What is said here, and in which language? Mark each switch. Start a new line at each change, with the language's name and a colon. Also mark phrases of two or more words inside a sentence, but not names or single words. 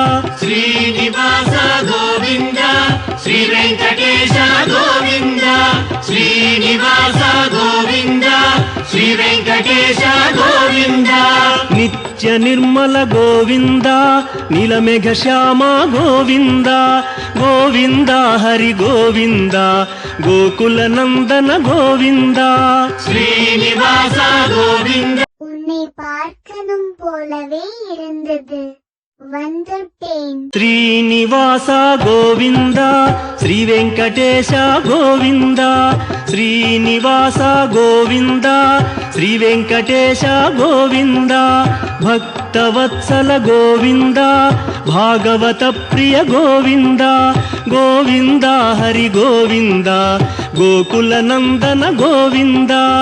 Telugu: శ్రీనివాస గోవింద శ్రీ వెంకటేశ గోవింద శ్రీనివాస గోవింద శ్రీ వెంకటేశ గోవింద నిత్య నిర్మల గోవింద నీలమేఘ శ్యామ గోవింద గోవింద హరి గోవింద గోకుల నందన గోవింద శ్రీనివాస గోవింద.
Tamil: உன்னை பார்க்கணும் போலவே இருந்தது, வந்துட்டேன்.
Telugu: శ్రీనివాస గోవింద శ్రీ వెంకటేశ గోవింద శ్రీనివాస గోవింద శ్రీ వెంకటేశ గోవింద భక్తవత్సల గోవింద భాగవత ప్రియ గోవింద గోవింద హరి గోవింద గోకుల నందన గోవింద